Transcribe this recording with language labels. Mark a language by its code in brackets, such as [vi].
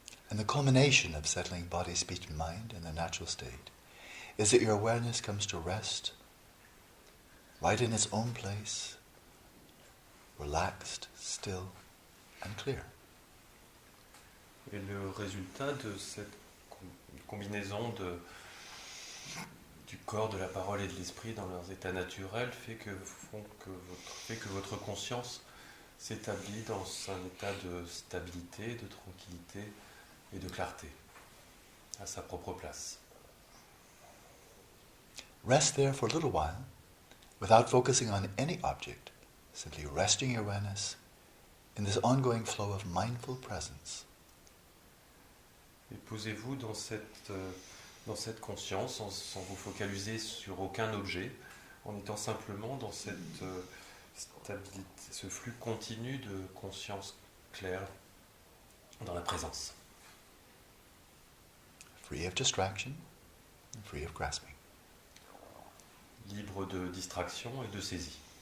[en] And the culmination of settling body, speech and mind in the natural state is that your awareness comes to rest right in its own place, relaxed, still and clear. [fr] Et le résultat de cette combinaison du corps, de la parole et de l'esprit dans leurs états naturels fait que votre conscience s'établit dans un état de stabilité, de tranquillité et de clarté, à sa propre place. [en] Rest there for a little while, without focusing on any object, simply resting your awareness in this ongoing flow of mindful presence. [fr] Et posez-vous dans cette conscience, sans vous focaliser sur aucun objet, en étant simplement dans cette stabilité, ce flux continu de conscience claire dans la présence. [en] Free of distraction and free of grasping. [fr] Libre de distraction et de saisie.